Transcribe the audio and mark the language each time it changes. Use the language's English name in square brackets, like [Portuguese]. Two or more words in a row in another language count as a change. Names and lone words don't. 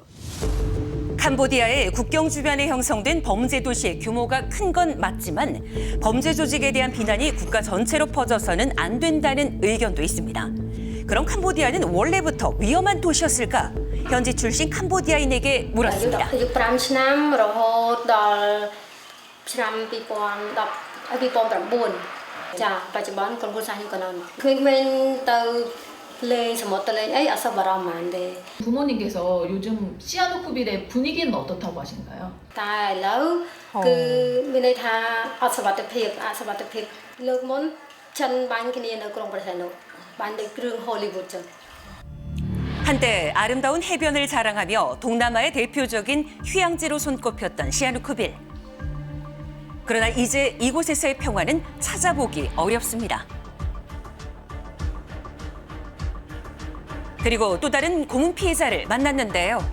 [Korean] 캄보디아의 국경 주변에 형성된 범죄 도시의 규모가 큰 건 맞지만 범죄 조직에 대한 비난이 국가 전체로 퍼져서는 안 된다는 의견도 있습니다. 그럼 캄보디아는 원래부터 위험한 도시였을까? 현지 출신 캄보디아인에게 물었습니다. [Khmer] 5ឆ្នាំរហូតដល់ឆ្នាំ2009 ចាបច្ចុប្បន្នក្រុមគ្រួសារខ្ញុំក៏នៅក្មេងៗទៅលេងសមុទ្រទៅលេងអីអត់សូវបារម្ភហ្មងទេ [Korean] 부모님께서 요즘 시아누쿠빌의 분위기는 어떻다고 하신가요? [Khmer] តែឥឡូវគឺមានន័យថាអត់សុវត្ថិភាពលើកមុនចិនបាញ់គ្នានៅក្រុងប្រទេសនោះបាញ់ដូចគ្រឿង Hollywood ចឹង [Korean] 한때 아름다운 해변을 자랑하며 동남아의 대표적인 휴양지로 손꼽혔던 시아누쿠빌. 그러나 이제 이곳에서의 평화는 찾아보기 어렵습니다. 그리고 또 다른 고문 피해자를 만났는데요.